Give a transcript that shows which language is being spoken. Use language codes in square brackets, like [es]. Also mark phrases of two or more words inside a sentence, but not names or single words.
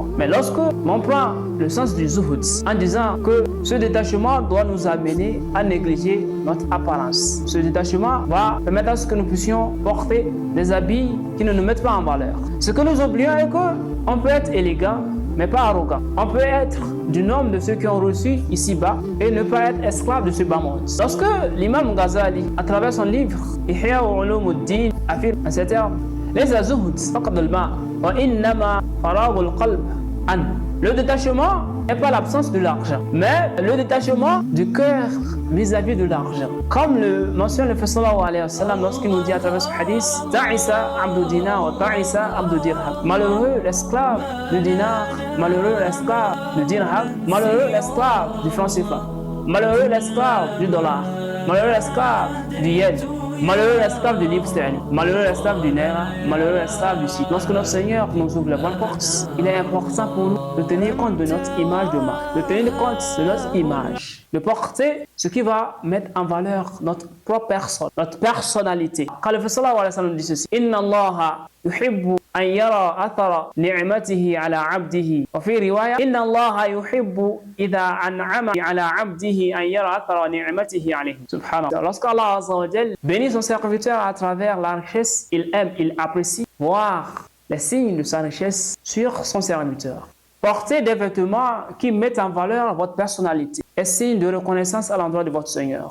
[fr] Mais lorsque l'on prend le sens du zuhud en disant que ce détachement doit nous amener à négliger notre apparence, ce détachement va permettre à ce que nous puissions porter des habits qui ne nous mettent pas en valeur. Ce que nous oublions est qu'on peut être élégant, mais pas arrogant. On peut être du nombre de ceux qui ont reçu ici-bas et ne pas être esclave de ce bas monde. Lorsque l'imam Ghazali, à travers son livre Ihya Ulumuddin, affirme en ces termes, [ar] ليس الزهد فقد المال وإنما فراغ القلب عن. [fr] Le détachement n'est pas l'absence de l'argent, mais le détachement du cœur vis-à-vis de l'argent. Comme le mentionne le Prophète [ar] صلى الله عليه وسلم [fr] lorsqu'il nous dit à travers ce hadith, [ar] تعس عبد الدينار وتعس عبد الدرهم. [fr] Malheureux l'esclave du dinar, malheureux l'esclave du dirham, malheureux l'esclave du franc CFA, malheureux l'esclave du dollar, malheureux l'esclave du yen, malheureux l'esclave du livre sterling, malheureux l'esclave du naira, malheureux l'esclave du site. Lorsque notre Seigneur nous ouvre les bonnes portes, il est important pour nous de tenir compte de notre image de marque, de tenir compte de notre image, de porter ce qui va mettre en valeur notre propre personne, notre personnalité. Quand le Prophète [ar] صلى الله عليه وسلم [fr] dit ceci, [ar] إن الله يحب أن يرى أثر نعمته على عبده. وفي رواية إن الله يحب إذا أنعم على عبده أن يرى أثر نعمته عليه. Subhanallah. [fr] Lorsqu'Allah [ar] عز وجل [fr] bénit son serviteur à travers la richesse, il aime, il apprécie voir les signes de sa richesse sur son serviteur. Portez des vêtements qui mettent en valeur votre personnalité et signe de reconnaissance à l'endroit de votre Seigneur.